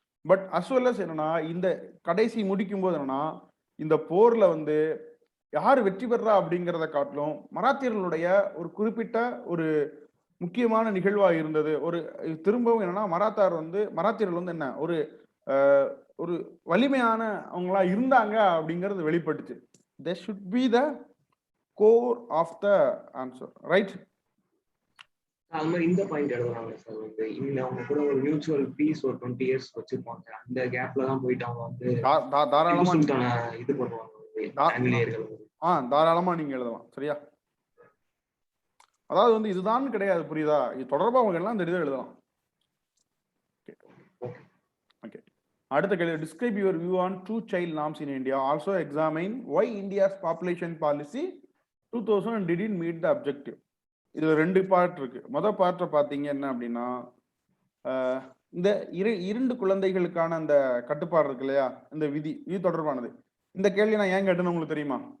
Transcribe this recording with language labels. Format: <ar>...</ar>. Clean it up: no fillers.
<ta>But அஸ்வெல்லஸ் என்னன்னா இந்த கடைசி முடிக்கும் போது என்னன்னா இந்த போர்ல வந்து யார் வெற்றி பெறா அப்படிங்கிறத காட்டிலும் மராத்தியர்களுடைய ஒரு குறிப்பிட்ட ஒரு முக்கியமான நிகழ்வா இருந்தது. ஒரு திரும்பவும் என்னன்னா மராத்தியர்கள் வந்து என்ன ஒரு வலிமையான அவங்களா இருந்தாங்க அப்படிங்கிறது வெளிப்பட்டுச்சு.</ta> <en>They should be the core of the answer, right?</en> <ta>அது மாதிரி இந்த பாயிண்ட் எழுதுறாங்க சார், வந்து இந்த அவங்க கூட ஒரு மியூச்சுவல் பீஸ் ஒரு 20 years வச்சிருப்பாங்க. அந்த கேப்ல தான் போயிட்டு அவங்க வந்து தாராளமா இது பண்ணுவாங்க ஆங்கிலேயர்கள். தாராளமா நீங்க எழுதலாம் சரியா. அதாவது வந்து இதுதான் கிடையாது, புரியுதா? இது தொடர்பா அவங்க எல்லாம் தெரியுதா எழுதலாம்.</ta> <en>Okay.</en> <ta>அடுத்த கேள்வி,</ta> <en>Describe your view on 2 child norms in India. Also examine why India's population policy 2000 didn't meet the objective.</en> <ta>இதுல 2 பார்ட் இருக்கு. முதல் பார்ட்டை பாத்தீங்க என்ன அப்படின்னா, இந்த 2 குழந்தைகளுக்கான அந்த கட்டுப்பாடு இருக்கு இல்லையா, இந்த விதி இது தொடர்பானது. இந்த கேள்வி நான் ஏன் கேட்டேன்னு உங்களுக்கு தெரியுமா?</ta>